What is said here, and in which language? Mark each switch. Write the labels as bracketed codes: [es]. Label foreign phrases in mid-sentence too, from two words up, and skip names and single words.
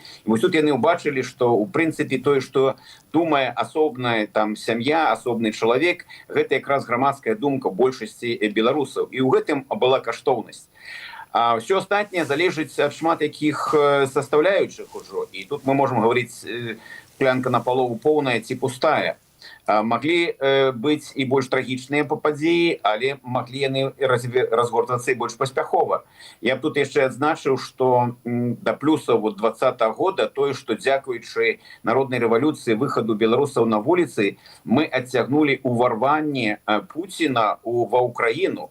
[be] І вось тут яны ўбачылі, што ў прынцыпе тое, што думае асобная там сям'я, асобны чалавек, гэта якраз грамадская думка большасці беларусаў. І ў гэтым была каштоўнасць. А все астатняе залежыць ад шмат якіх составляючых ужо. [ru] І тут мы можем говорить, [be] склянка напалову поўная ці пустая. Маглі быць і больш трагічныя падзеі, але маглі яны разгортвацца і больш паспяхова. Я б тут яшчэ адзначыў, што да плюсаў 20-го года тое, што дзякуючы народнай рэвалюцыі, выхаду беларусаў на вуліцы, мы адцягнулі ўварванне Пуціна ва ўкраіну.